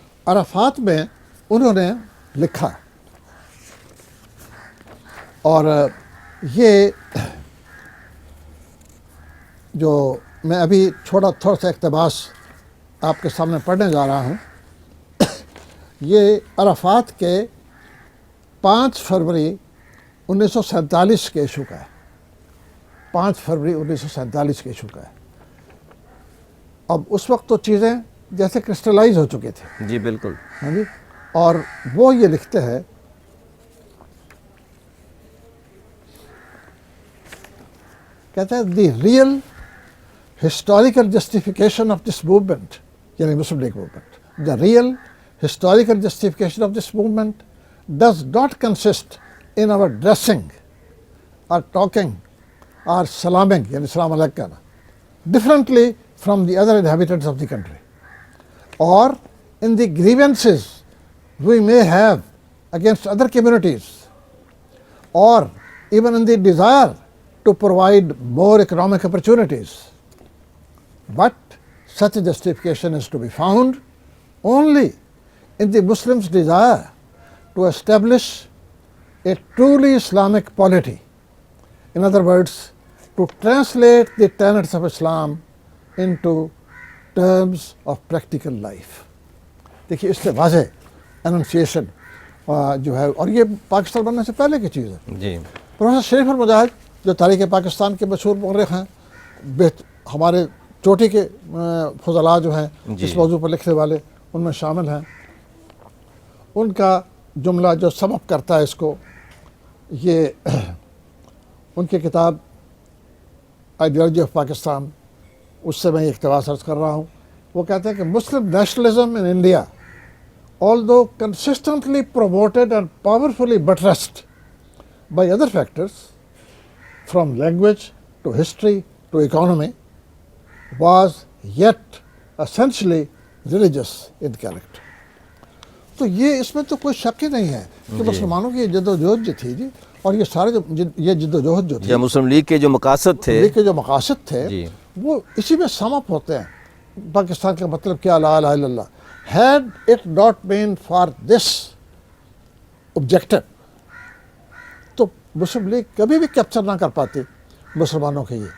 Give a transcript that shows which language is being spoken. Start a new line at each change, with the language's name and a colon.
Urdu: عرفات میں انہوں نے لکھا، اور یہ جو میں ابھی تھوڑا سا اقتباس آپ کے سامنے پڑھنے جا رہا ہوں، یہ عرفات کے 5 فروری 1947 کے ایشو کا ہے. 5 فروری 1947 کے ایشو کا ہے. اب اس وقت تو چیزیں جیسے کرسٹلائز ہو چکے تھے. جی بالکل. ہاں جی. اور وہ یہ لکھتے ہیں، کہتے ہیں
English: the real historical justification of this movement,
Urdu: یعنی مسلم league movement,
English: the real historical justification of this movement does not consist in our dressing or talking or salaming,
Urdu: yani
English: salam alaikum, differently from the other inhabitants of the country, or in the grievances we may have against other communities, or even in the desire to provide more economic opportunities. But such a justification is to be found only in the Muslims' desire to establish a truly Islamic polity. In other words, to translate the tenets of Islam into terms of practical life.
Urdu: دیکھیے اس سے واضح اننسیشن جو ہے، اور یہ پاکستان بننے سے پہلے کی چیز ہے. جی. پروفیسر شریف المجاہد جو تاریخ پاکستان کے مشہور مورخ ہیں، ہمارے چوٹی کے فضلاء جو ہیں اس موضوع پر لکھنے والے، ان میں شامل ہیں. ان کا جملہ جو سم اپ کرتا ہے اس کو، یہ ان کی کتاب آئیڈیالوجی آف پاکستان، اس سے میں یہ اقتباس عرض کر رہا ہوں. وہ کہتے ہیں کہ
English: Muslim nationalism in India although consistently promoted and powerfully buttressed by other factors from language to history to economy, was yet essentially religious in character.
Urdu: تو یہ اس میں تو کوئی شک ہی نہیں ہے کہ مسلمانوں کی جد و جہد جو تھی جی، اور یہ سارے یہ جد و جہد جو تھی، مسلم لیگ کے جو مقاصد تھے وہ اسی میں سم اپ ہوتے ہیں. پاکستان کا مطلب کیا، لا الہ الا اللہ.
English: Had it not been for this objective
Urdu: تو مسلم لیگ کبھی بھی کیپچر نہ کر پاتی مسلمانوں کے یہ.